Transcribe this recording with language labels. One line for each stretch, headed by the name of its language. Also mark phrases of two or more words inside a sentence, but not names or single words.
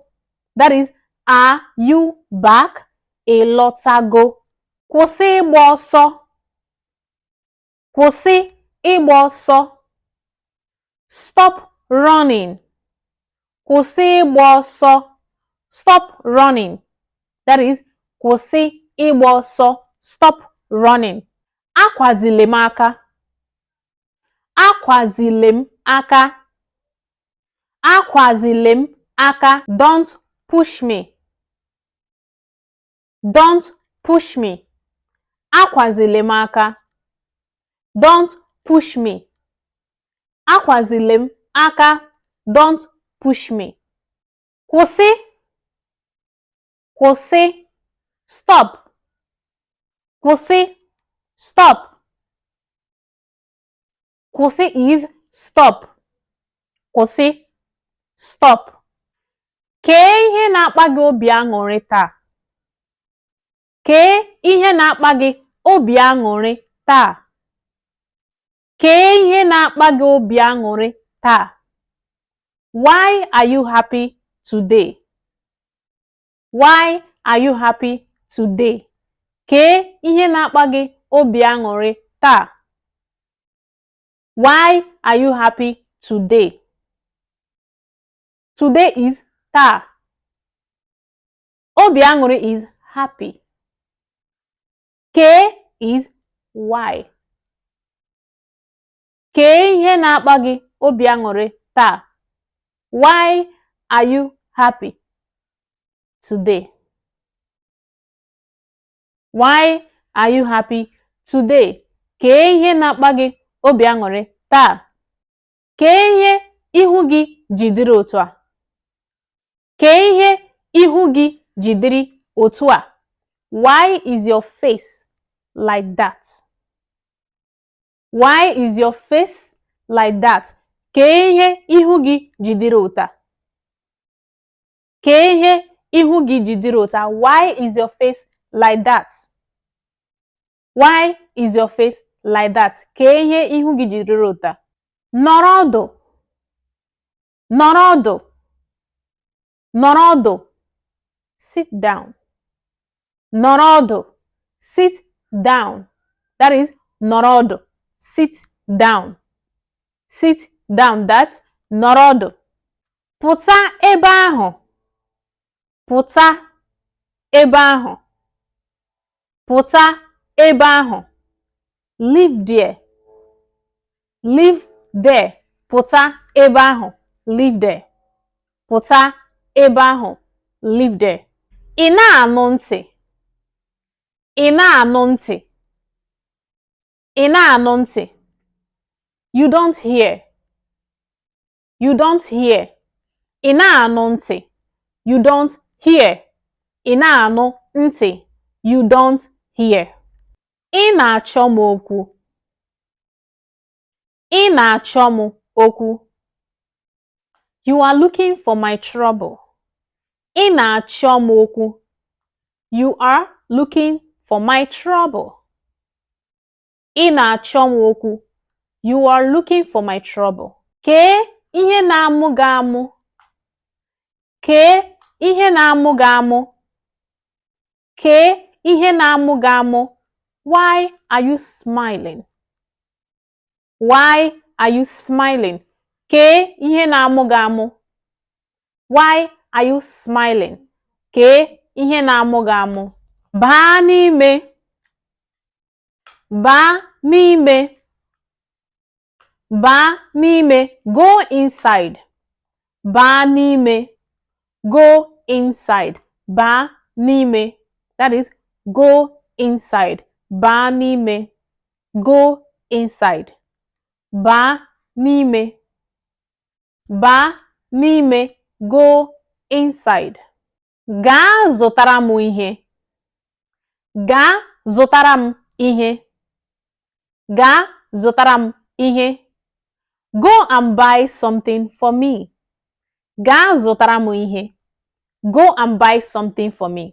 English: That is, are you back?
Igbo: Ị lọtago? Kwụsị ịgba ọsọ. Kwụsị ịgba ọsọ.
English: Stop running.
Igbo: Kwụsị ịgba ọsọ.
English: Stop running. That is,
Igbo: kwụsị ịgba ọsọ.
English: Stop running.
Igbo: Akwazile m aka. Akwazile m aka. Akwazile m aka.
English: Don't push me. Don't push me.
Igbo: Akwazile m aka.
English: Don't push me.
Igbo: Akwazile m aka.
English: Don't push me.
Igbo: Kwụsị. Kwụsị.
English: Stop. Kwụsị. Stop. Kwụsị is stop.
Igbo: Kwụsị. Stop. Kee ihe na-akpa gị obi aṅụrị taa? Kee ihe na-akpa gị obi aṅụrị taa? Kee ihe na-akpa gị obi aṅụrị taa?
English: Why are you happy today? Why are you happy today?
Igbo: Kee ihe na-akpa gị obi aṅụrị taa?
English: Why are you happy today? Today is taa.
Igbo: Obi aṅụrị
English: is happy. Kee is why.
Igbo: Kee ihe na-akpa gị obi aṅụrị taa?
English: Why are you happy today? Why are you happy today?
Igbo: Kee ihe na-akpa gị obi aṅụrị taa? Kee ihe ihu gị ji dịrị otu a? Kee ihe ihu gị ji dịrị otu a?
English: Why is your face like that? Why is your face like that?
Igbo: Kee ihe ihu gị ji dịrị otu a? Kee ihe ihu gị ji dịrị otu a?
English: Why is your face like that? Why is your face like that?
Igbo: Kee ihe ihu gị ji dịrị otu a? Nọrọ ọdụ. Nọrọ ọdụ. Nọrọ ọdụ.
English: Sit down.
Igbo: Nọrọ ọdụ.
English: Sit down. That is,
Igbo: nọrọ ọdụ.
English: Sit down. Sit down. That's
Igbo: nọrọ ọdụ. Pụta ebe ahụ. Pụta ebe ahụ. Pụta ebe ahụ.
English: Live there. Live there.
Igbo: Pụta ebe ahụ.
English: Live there.
Igbo: Pụta ebe ahụ.
English: Live there.
Igbo: Ị na-anụ ntị. Ị na-anụ ntị. Ị na-anụ ntị.
English: You don't hear. You don't hear.
Igbo: Ị na-anụ ntị.
English: You don't hear.
Igbo: Ị na-anụ ntị.
English: You don't hear.
Igbo: Ị na-achọ m okwu. Ị na-achọ m okwu.
English: You are looking for my trouble.
Igbo: Ị na-achọ m okwu.
English: You are looking for my trouble.
Igbo: Ị na-achọ m okwu.
English: You are looking for my trouble.
Igbo: Kee ihe na-amụ gị amụ. Kee ihe na-amụ gị amụ. Kee ihe na-amụ gị amụ.
English: Why are you smiling? Why are you smiling?
Igbo: Kee ihe na-amụ gị amụ.
English: Why are you smiling?
Igbo: Kee ihe na-amụ gị amụ. Baa n'ime. Baa n'ime. Baa n'ime.
English: Go inside.
Igbo: Baa n'ime.
English: Go inside.
Igbo: Baa n'ime.
English: That is, go inside.
Igbo: Baa n'ime.
English: Go inside.
Igbo: Baa n'ime. Baa n'ime.
English: Go inside.
Igbo: Gaa zụtara m ihe. Gaa zụtara m ihe. Gaa zụtara m ihe.
English: Go and buy something for me.
Igbo: Gaa zụtara m ihe.
English: Go and buy something for me.